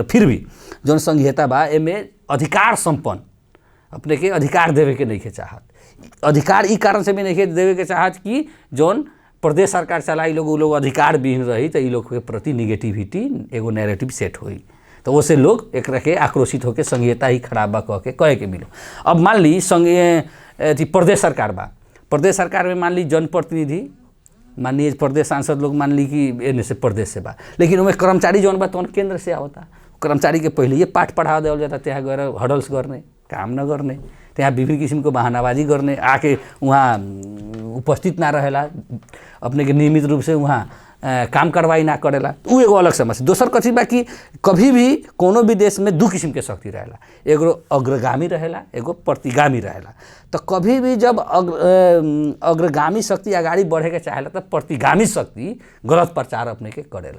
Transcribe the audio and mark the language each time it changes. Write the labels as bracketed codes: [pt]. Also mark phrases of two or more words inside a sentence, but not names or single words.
[bho] फिर भी जौन संघीयता बा एमे अधिकार संपन्न अपने के अधिकार देवे के नहीं के चाहत, अधिकार ई कारण से भी नहीं देवे के चाहत कि जौन प्रदेश सरकार चलाई लोग उ लोग अधिकार विहीन रही तो ई लोग के प्रति निगेटिविटी एगो नैरेटिव सेट होई, तो उससे लोग एक के आक्रोशित होकर संघीयता ही खराब बा कह के मिलो। अब मान ली संघीय प्रदेश सरकार बा, प्रदेश सरकार में मान ली जनप्रतिनिधि मान ली प्रदेश सांसद लोग मान ली कि एने से प्रदेश से बा, लेकिन उनमें कर्मचारी जौन बा तो केंद्र से आवता, कर्मचारी के पहले ये पाठ पढ़ा देवल जाता, [ne] त्यहाँ गएर हडल्स गर्ने, काम न गर्ने, त्यहाँ विभिन्न किसिमको बहानाबाजी गर्ने, [bho] आके वहाँ उपस्थित ना रहेला, अपने के नियमित रूप से वहाँ काम कार्रवाई ना करेला, उ एगो अलग समस्या। दोसर कथी बा कि कभी भी कोनो भी देश में दू किसिम के शक्ति रहेला, एगो अग्रगामी रहेला, एगो प्रतिगामी रहेला। तो कभी भी जब अग्रगामी शक्ति अगाडि बढ़े के चाहेला तो प्रतिगामी शक्ति गलत प्रचार अपने के करेला।